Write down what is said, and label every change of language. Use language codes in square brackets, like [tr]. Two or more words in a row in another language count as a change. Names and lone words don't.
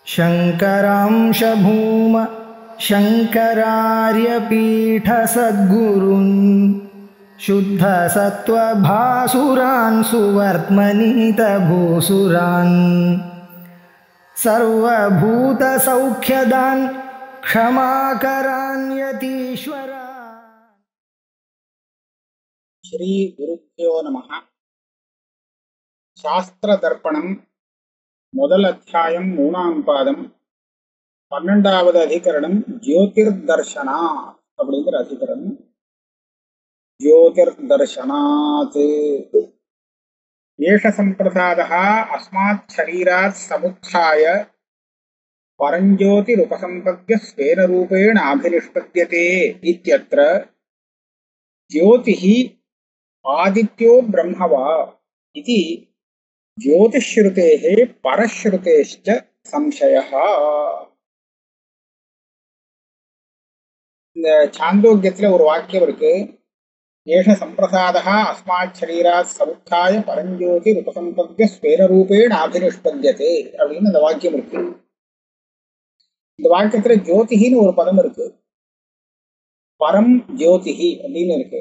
[sa] शङ्करांश भूम शङ्करार्यपीठसद्गुरून् शुद्धसत्त्वभासुरान् सुवर्त्मनीतभूसुरान् सर्वभूतसौख्यदान् क्षमाकरान् यतीश्वरा। श्री गुरुभ्यो नमः। [ta] शास्त्रदर्पणं முதல் அத்தியாயம் 3ஆம் பாதம் 12வது அதிகரணம் ஜோதிர்தர்ஷனா அப்படிங்கிற அதிகரணம். [sa] ज्योतिर्दर्शनात् एष सम्प्रसादः अस्मात् शरीरात् समुत्थाय परंज्योतिरुपसम्पद्य स्वेन रूपेण अभिनिष्पद्यते इत्यत्र ज्योतिः आदित्यो ब्रह्म वा इति ज्योतिश्रुतेः परश्रुतेश्च संशयः. [ta] இந்த சாந்தோக்கியத்துல ஒரு வாக்கியம் இருக்கு. [sa] एष सम्प्रसादः अस्मात् शरीरात् समुत्थाय परंज्योतिः उपसम्पद्य स्वेन रूपेण अभिनिष्पद्यते [ta] அப்படின்னு அந்த வாக்கியம் இருக்கு. இந்த வாக்கியத்துல ஜோதிஹின்னு ஒரு பதம் இருக்கு, பரம் ஜோதிஹி அப்படின்னு இருக்கு.